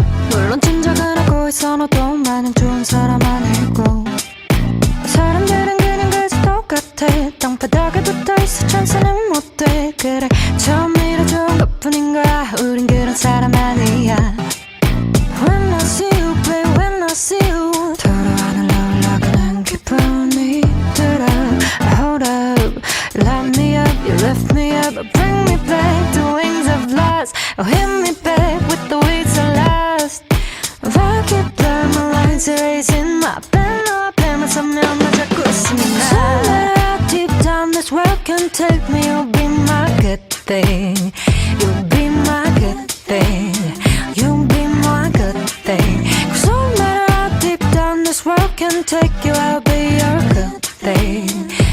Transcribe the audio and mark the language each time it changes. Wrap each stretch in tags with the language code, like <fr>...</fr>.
<ko>물론 짐작은 하고 있어 너도 마냥 좋은 사람 아니고. 사람들은 그냥 그저 똑같아. 땅바닥에 붙어있어 천사는 못돼. 그래 처음이라 좋은 것뿐인 거야. 우린 그런 사람 아니야.</ko> <en>When I see you babe, when I see you</en> <ko>서로 하늘로 올라가는 기분이 들어.</ko> <en>Hold up, light me up, you lift me up, bring me back to wings of light. Oh, hit me back with the wings of last. I keep blurring my lines, erasing my pen.</en> <ko>너 앞에만 서면 나 자꾸 웃음이 나.</ko> <en>Somewhere deep down this world can take me. You'll be my good thing. You'll be my good thing. You'll be my good thing. Cause no matter how deep down this world can take you, I'll be your good thing.</en>